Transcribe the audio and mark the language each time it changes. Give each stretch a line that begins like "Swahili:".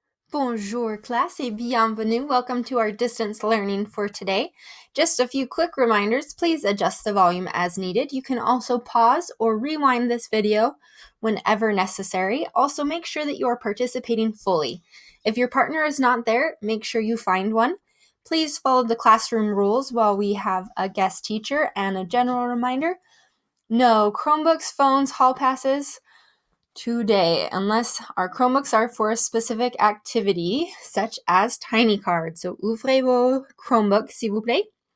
French: Bonjour class et bienvenue.
English: Welcome to our distance learning for today. Just a few quick reminders. Please adjust the volume as needed. You can also pause or rewind this video whenever necessary. Also, make sure that you are participating fully. If your partner is not there, make sure you find one. Please follow the classroom rules while we have a guest teacher, and a general reminder: no Chromebooks, phones, hall passes today, unless our Chromebooks are for a specific activity, such as tiny cards.
French: So, ouvrez vos Chromebooks, s'il vous plaît.